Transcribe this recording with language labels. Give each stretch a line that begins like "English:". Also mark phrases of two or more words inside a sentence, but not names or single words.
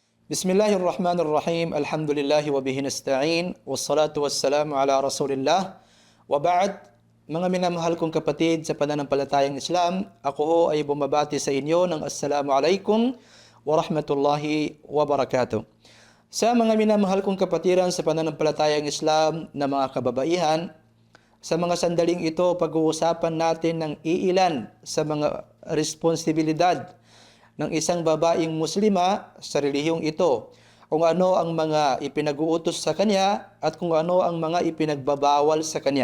Arabic: بسم الله الرحمن الرحيم. الحمد لله وبه نستعين. والصلاة والسلام على رسول الله. وبعد,
Filipino: mga minamahal kong kapatid sa pananampalatayang Islam, ako ho ay bumabati sa inyo ng
Arabic: السلام عليكم ورحمة الله وبركاته.
Filipino: Sa mga minamahal kong kapatiran sa pananampalatayang Islam na mga kababaihan, sa mga sandaling ito, pag-uusapan natin ng iilan sa mga responsibilidad ng isang babaeng muslima sa relihiyong ito, kung ano ang mga ipinag-uutos sa kanya at kung ano ang mga ipinagbabawal sa kanya.